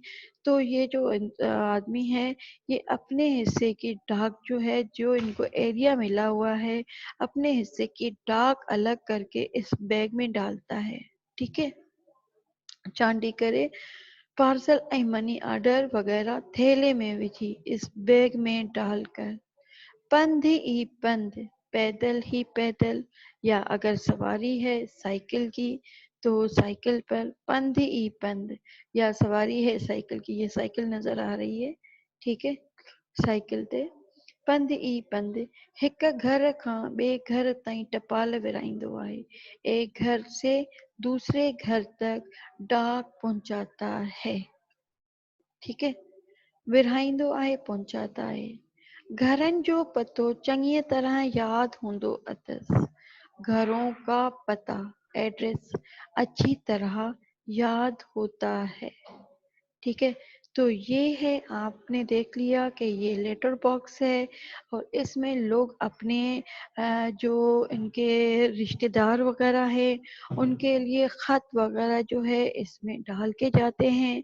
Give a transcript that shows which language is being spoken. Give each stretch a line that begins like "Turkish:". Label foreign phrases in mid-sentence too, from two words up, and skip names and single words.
Urdu: تو یہ جو آدمی ہے، یہ اپنے حصے کی ڈاک جو ہے، جو ان کو ایریا ملا ہوا ہے، اپنے حصے کی ڈاک الگ کر کے اس بیگ میں ڈالتا ہے. ٹھیک ہے,
Sindhi: चांदी करे पार्सल ऐं
English: money order
Sindhi: वगैरह थैले में विझी
Urdu: اس بیگ میں ڈال کر
Sindhi: पंध ई पंध,
Urdu: پیدل ہی پیدل، یا اگر سواری ہے سائیکل کی تو سائیکل پر.
Sindhi: पंध ई पंध,
Urdu: یا سواری ہے سائیکل کی، یہ سائیکل نظر آ رہی ہے، ٹھیک ہے، سائیکل تے.
Sindhi: पंध ई पंध, हिक घर खां ॿिए घर ताईं टपाल विराईंदो आहे।
Urdu: ایک گھر سے دوسرے گھر تک ڈاک پہنچاتا ہے، ٹھیک ہے,
Sindhi: विरहाईंदो आहे, पहुंचाता आहे। घरनि जो पतो चङीअ तरह यादि हूंदो अथसि।
Urdu: گھروں کا پتا، ایڈریس، اچھی طرح یاد ہوتا ہے، ٹھیک ہے. تو یہ ہے، آپ نے دیکھ لیا کہ یہ
English: letter box
Urdu: ہے اور اس میں لوگ اپنے جو ان کے رشتہ دار وغیرہ ہے ان کے لیے خط وغیرہ جو ہے اس میں ڈال کے جاتے ہیں.